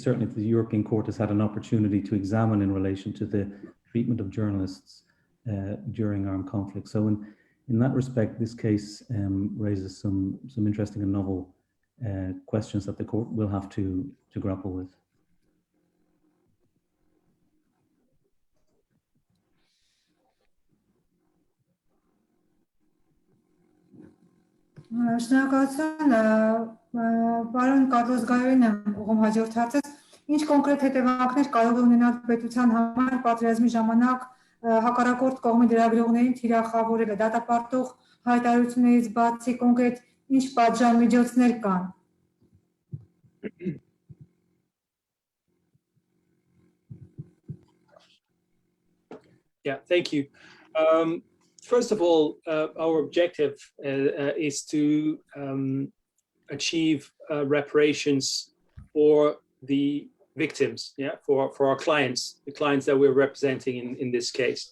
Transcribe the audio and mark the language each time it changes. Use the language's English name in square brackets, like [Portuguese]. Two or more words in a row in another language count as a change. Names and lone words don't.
[English] Certainly, the European Court has had an opportunity to examine in relation to the treatment of journalists during armed conflict. So, in that respect, this case raises some interesting and novel questions that the court will have to grapple with. [Armenian] Շնորհակալություն, պարոն Կառլոս Գայոյին եմ ուղղում հաջորդ հարցս, ինչ կոնկրետ հետևանքներ կարող է ունենալ պետության համար պատերազմի ժամանակ հակառակորդ կողմի լրագրողներին թիրախավորելը, դատապարտող հայտարարություններից բացի կոնկրետ ինչ պատժամիջոցներ կան։ [English] Yeah, thank you. First of all, our objective is to achieve reparations for the victims, for our clients, the clients that we're representing in this case.